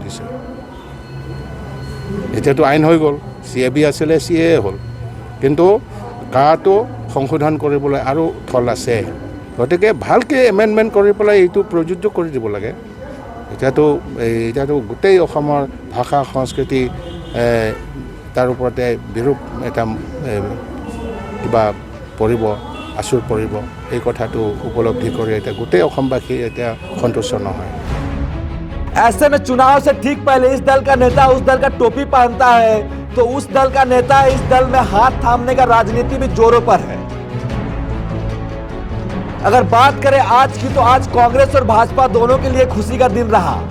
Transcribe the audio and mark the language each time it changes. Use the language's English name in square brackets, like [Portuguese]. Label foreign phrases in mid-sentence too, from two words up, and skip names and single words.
[Assamese] দিছে এতিয়াতো আইন হৈ গ'ল CAB আছিলে CA হ'ল কিন্তু কাটো সংশোধন কৰিবলৈ আৰু থল আছে গতিকে ভালকৈ এমেণ্ডমেণ্ট কৰি পেলাই এইটো প্ৰযোজ্য কৰি দিব লাগে এতিয়াতো গোটেই অসমৰ ভাষা সংস্কৃতি তাৰ ওপৰতে বিৰূপ এটা কিবা পৰিব আচুৰ পৰিব এই কথাটো উপলব্ধি কৰি এতিয়া গোটেই অসমবাসী এতিয়া সন্তুষ্ট নহয় [Hindi] ऐसे में चुनाव से ठीक पहले इस दल का नेता उस दल का टोपी पहनता है तो उस दल का नेता इस दल में हाथ थामने का राजनीति भी जोरों पर है अगर बात करें आज की तो आज कांग्रेस और भाजपा दोनों के लिए खुशी का दिन रहा